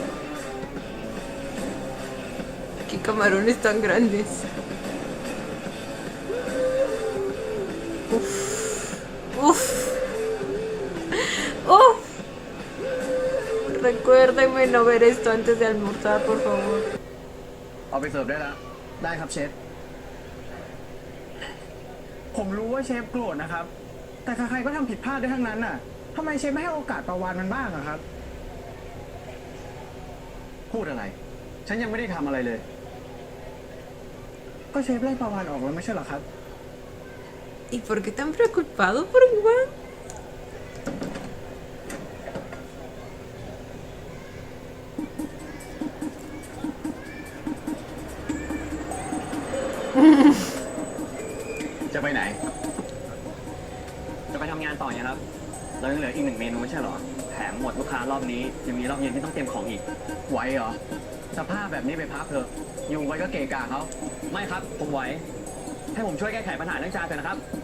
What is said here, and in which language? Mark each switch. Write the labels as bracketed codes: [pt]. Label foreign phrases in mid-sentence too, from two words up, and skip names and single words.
[es] Qué camarones tan grandes. Uf. Uf. Uf. Recuérdenme no ver esto antes de almorzar, por favor. [th] เอาไปเสิร์ฟได้แล้วได้ครับเชฟผมรู้ว่าเชฟโกรธนะครับ แต่ใครๆก็ทำผิดพลาดได้ทั้งนั้นน่ะทำไมเชฟไม่ให้โอกาสประวานมันบ้างอะครับ พูดอะไรฉันยังไม่ได้ทำอะไรเลย ก็เชฟไล่ปลาวาฬออกแล้วไม่ใช่เหรอครับ [es] ¿Y por qué tan preocupado por Juan? [th] ¿ จะไปไหน จะไปทำงานต่อเนี่ยครับ เรายังเหลืออีก1 เมนูไม่ใช่เหรอ แถมหมดลูกค้ารอบนี้ยังมีรอบเย็นที่ต้องเตรียมของอีก ไหวเหรอ สภาพแบบนี้ไปพักเถอะอยู่ไว้ก็เกะกะเขา ไม่ครับ ผมไหว ให้ผมช่วยแก้ไขปัญหาเรื่องจานเถอะนะครับ